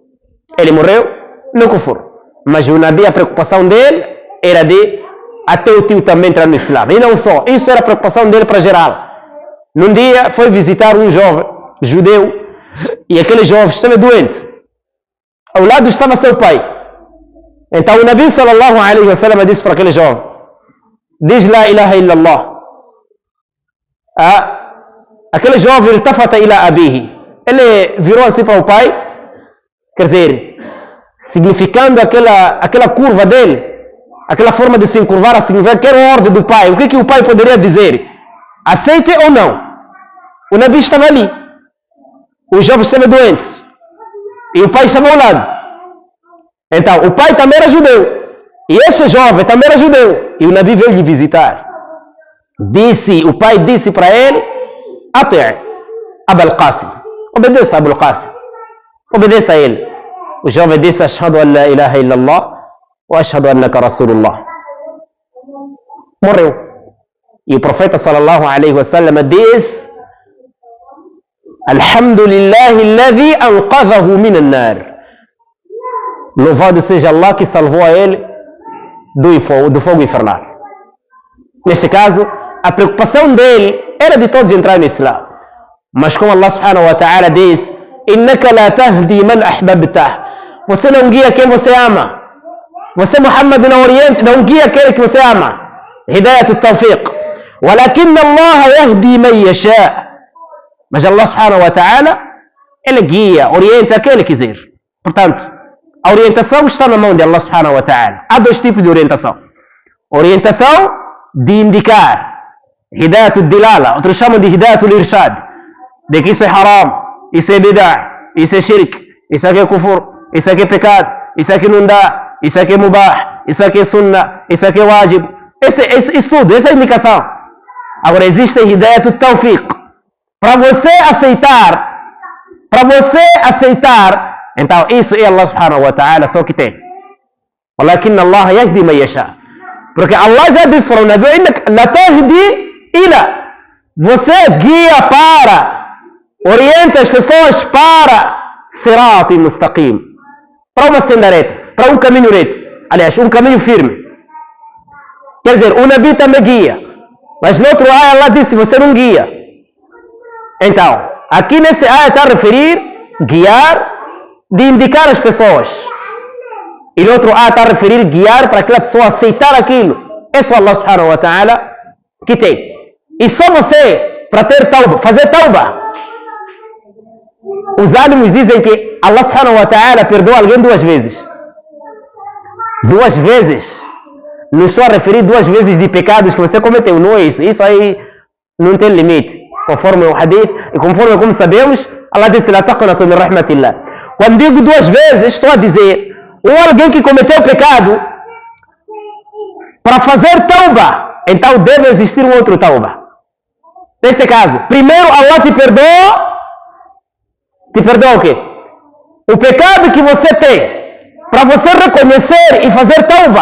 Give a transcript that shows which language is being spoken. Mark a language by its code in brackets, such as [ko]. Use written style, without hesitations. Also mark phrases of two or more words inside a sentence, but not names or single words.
[pt] Mas o Nabi, a preocupação dele era de até o tio também entrar no Islã. E não só, isso era a preocupação dele para geral. Num dia foi visitar um jovem judeu e aquele jovem estava doente. Ao lado estava seu pai. Então o Nabi [ar] صلى الله عليه وسلم [pt] disse para aquele jovem: diz [ar] لا إله إلا الله. [pt] Aquele jovem [ar] التفت إلى أبيه. [pt] Ele virou assim para o pai, quer dizer, significando aquela curva dele, aquela forma de se encurvar, a significar que era a ordem do pai. O que o pai poderia dizer? aceite ou não. O Nabi estava ali. O jovem estava doente. E o pai estava ao lado. Então, o pai também era judeu. E esse jovem também era judeu. E o Nabi veio lhe visitar. O pai disse para ele: [ar] أطع أبا القاسم. [pt] Obedeça a Abul Qasim. Obedeça a ele. O jovem disse: [ar] أشهد أن لا إله إلا الله وأشهد أنك رسول الله. [pt] Morreu. E o profeta [ar] صلى الله عليه وسلم disse: الحمد لله الذي أنقذه من النار. [pt] Louvado seja Allah que salvou a ele do fogo infernal. Neste caso, a preocupação dele era de todos entrar no Islã. Mas como Allah [ar] سبحانه وتعالى diz: إنك لا تهدي من أحببت. [pt] Você não guia quem você ama. Você, Muhammad, não guia aquele que você ama. [ar] هداية التوفيق. ولكن الله يهدي من يشاء. Mas Allah سبحانه وتعالى, [pt] ele guia, orienta aquele que quiser. Portanto, a orientação está na mão de Allah [ar] سبحانه وتعالى. [pt] Há dois tipos de orientação. Orientação de indicar. [ar] هداية الدلالة. [pt] Outros chamam de [ar] هداية الإرشاد. [pt] De que isso é haram, isso é bid'ah, isso é shirk, isso aqui é kufur, isso aqui é pecado, isso aqui não dá, isso aqui é mubah, isso aqui é sunnah, isso aqui é wajib. Isso tudo, essa é a indicação. Agora existe [ar] هداية التوفيق. [pt] Para você aceitar, então isso é Allah [ar] سبحانه وتعالى [pt] só que tem. [ar] ولكن الله يهدي من يشاء. [pt] Porque Allah já disse para o Nabi: [ar] لا تهدي إلى. [pt] Você guia orienta as pessoas para [ar] صراط مستقيم, [pt] para uma senda reta, para um caminho reto. Aliás, um caminho firme. Quer dizer, o Nabi também guia. Mas no outro ayah Allah disse: você não guia. Então, aqui nesse ayah está a referir guiar, de indicar as pessoas. E no outro ayah está a referir guiar para aquela pessoa aceitar aquilo. Esse é Allah [ar] سبحانه وتعالى [pt] que tem. E só você, para ter tauba, fazer tauba. Os ánimos dizem que Allah [ar] سبحانه وتعالى [pt] perdoa alguém 2 vezes. 2 vezes. Não estou a referir 2 vezes de pecados que você cometeu. Não é isso. Isso aí não tem limite. Conforme o hadith, e conforme como sabemos, Allah disse: [ar] لا تقنطوا من رحمة الله. [pt] Quando digo 2 vezes, estou a dizer, ou alguém que cometeu pecado, para fazer tauba, então deve existir um outro tauba. Neste caso, primeiro Allah te perdoa. Te perdoa o quê? O pecado que você tem, para você reconhecer e fazer tauba.